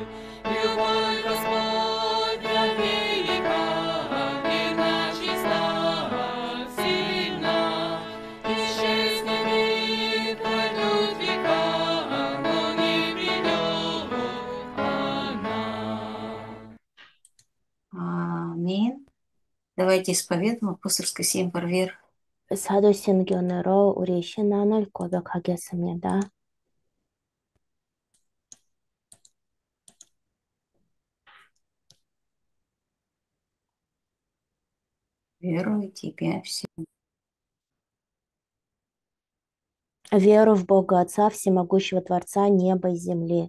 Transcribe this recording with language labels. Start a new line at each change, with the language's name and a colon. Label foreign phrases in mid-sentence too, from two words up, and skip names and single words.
Russian: Любовь Господня велика, верна, чиста, сильна. Исчезнет миг, пройдут века, но не придет она. Аминь. Давайте исповедуем апостольское символ веры.
Korean: 사도신경으로 우리 신앙을 고백하겠습니다.
Russian: Верую в Тебя, все. Веру в Бога Отца, Всемогущего Творца неба и земли.